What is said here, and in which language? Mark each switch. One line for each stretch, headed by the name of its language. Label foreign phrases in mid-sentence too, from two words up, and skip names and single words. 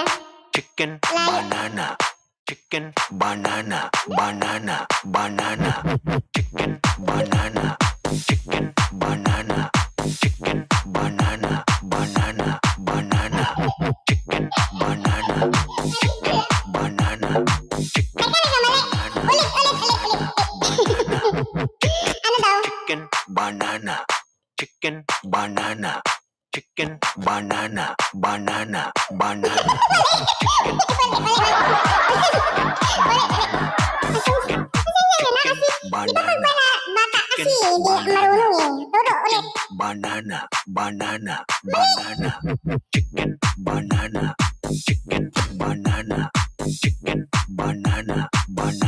English: Chicken Like. banana. Chicken banana. Banana. Banana. Chicken banana. Chicken banana. Chicken banana. Banana. Banana. Chicken banana. Chicken banana. Chicken
Filipino: Teka, nagkamali. Ulit. Ano daw? Chicken banana. Chicken banana. Chicken banana. Banana. Banana. Banana. Bata kasi, hindi marunong eh. Turo ulit.
English: Banana. Banana. Banana. Chicken banana. Chicken banana. Chicken banana.